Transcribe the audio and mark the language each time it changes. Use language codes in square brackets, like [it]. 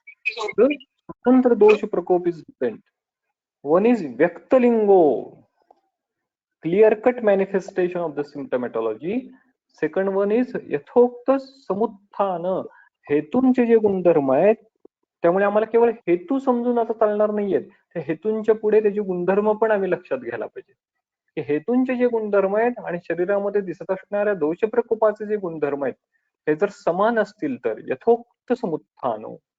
[en] स्वतंत्र दोष प्रकोप is different. One is व्यक्तलिंगो, clear cut manifestation of the symptomatology. Second one is [mr] यथोक्त समुत्थान, हेतूंचे जे गुणधर्म आहेत त्यामुळे आम्हाला केवळ हेतू समजून आता चालणार नाहीयेत, त्या हेतूंच्या पुढे त्याचे गुणधर्म पण आम्ही लक्षात घ्यायला पाहिजे की हेतूंचे जे गुणधर्म आहेत आणि शरीरामध्ये दिसत असणाऱ्या दोष प्रकोपाचे जे गुणधर्म आहेत हे जर समान असतील तर यथोक्त समुत्थानो.